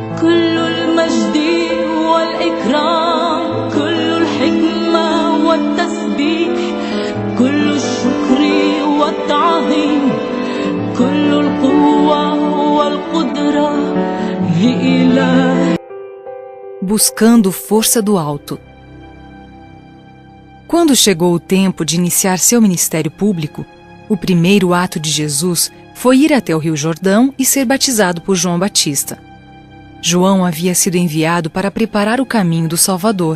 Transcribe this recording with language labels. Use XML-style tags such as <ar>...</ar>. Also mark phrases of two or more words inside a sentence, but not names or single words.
<ar>كل المجد والإكرام كل الحكمة والتسبيح كل الشكر والتعظيم كل القوة والقدرة لإله.</ar> <pt>Buscando força do alto. Quando chegou o tempo de iniciar seu ministério público, o primeiro ato de Jesus foi ir até o Rio Jordão e ser batizado por João Batista. João havia sido enviado para preparar o caminho do Salvador.</pt>